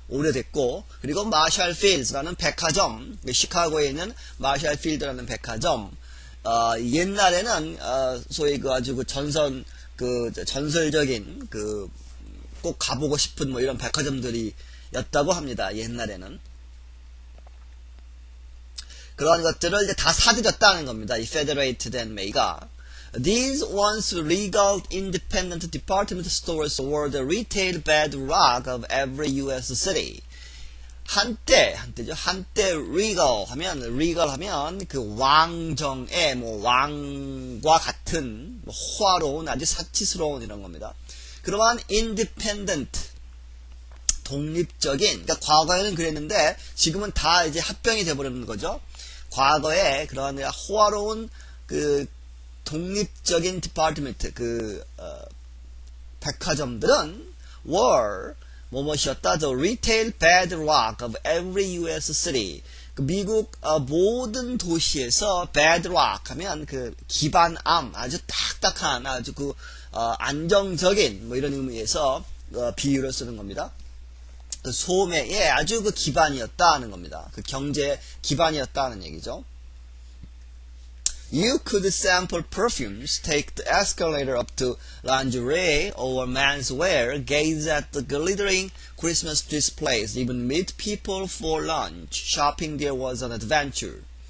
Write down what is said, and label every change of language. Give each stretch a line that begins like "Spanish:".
Korean: 오래됐고, 그리고 마샬 필드라는 백화점, 시카고에 있는 마샬 필드라는 백화점. 옛날에는 소위 아주 전설적인 꼭 가보고 싶은 뭐 이런 백화점들이었다고 합니다. 옛날에는. 그런 것들을 이제 다 사들였다는 겁니다. 이 Federated and May가.
English: These once legal independent department stores were the retail bedrock of every U.S. city.
Korean: 한때죠. 한때 legal 하면 그 왕정의 뭐 왕과 같은 뭐 호화로운 아주 사치스러운 이런 겁니다. 그러면 independent 독립적인, 그러니까 과거에는 그랬는데 지금은 다 이제 합병이 돼버리는 거죠. 과거에 그런 호화로운 독립적인 디파트먼트 백화점들은
English: were
Korean: 뭐뭐이었다.
English: The retail bedrock of every U.S. city.
Korean: 미국 모든 도시에서 bedrock 하면 기반암, 아주 딱딱한, 아주 안정적인 뭐 이런 의미에서 비유를 쓰는 겁니다. 소매의 아주 기반이었다는 겁니다. 경제 기반이었다는 얘기죠.
English: You could sample perfumes, take the escalator up to lingerie or menswear, gaze at the glittering Christmas displays, even meet people for lunch. Shopping there was an adventure.